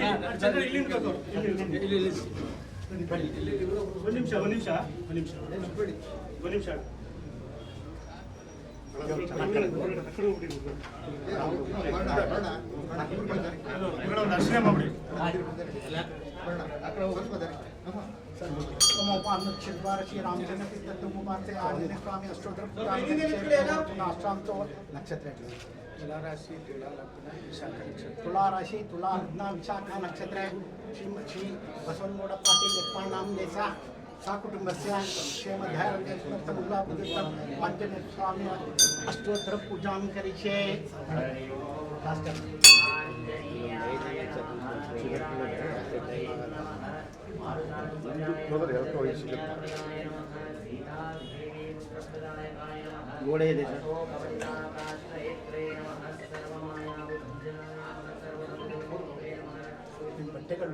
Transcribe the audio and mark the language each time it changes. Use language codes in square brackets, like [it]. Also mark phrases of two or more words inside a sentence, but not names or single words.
[kn] ಒಂದು ನಿಮಿಷ ದರ್ಶನ ಮಾಡಿ [sa] ಶ್ರೀ ರಾಮಚಂದ್ರ ತತ್ವಮಾತೆ ಆಂಜನೇಯ ಸ್ವಾಮಿ ಅಷ್ಟೋತ್ತರ ನಕ್ಷತ್ರ तुला राशि तुला लग्न विशाखा नक्षत्र श्री बसवनगौड पाटील यत्माळ नाम देसा सा कुटुंबस्य क्षेमधारण्यमुल्लापुदितं आंजनेय स्वामी अष्टोत्तर पूजां करिष्ये [kn] ಗೋಡೆ ಇದೆ ಸರ್ ಬಟ್ಟೆಗಳು